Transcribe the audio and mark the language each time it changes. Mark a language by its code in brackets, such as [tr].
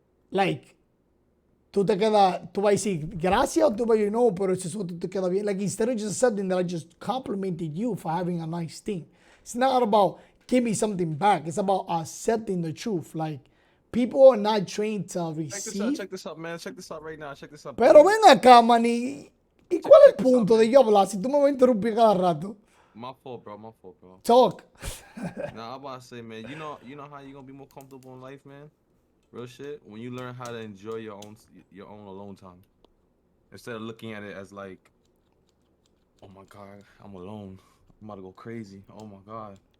[es] Like, tú vas a decir gracias, o tú vas a decir no, pero ese suéter te queda bien. [en] Like, instead of just accepting that I just complimented you for having a nice thing. It's not about give me something back. It's about accepting the truth. Like, people are not trained to receive. Check this out, man. Check this out right now. Check this out. [es] Pero ven acá, man. ¿Y cuál es el punto de yo hablar si tú me vas a interrumpir cada rato? [en] My fault, bro. Talk. Nah, I'm about to say, man. You know how you gonna be more comfortable in life, man. Real shit. When you learn how to enjoy your own alone time, instead of looking at it as like, oh my God, I'm alone. I'm about to go crazy. Oh my God.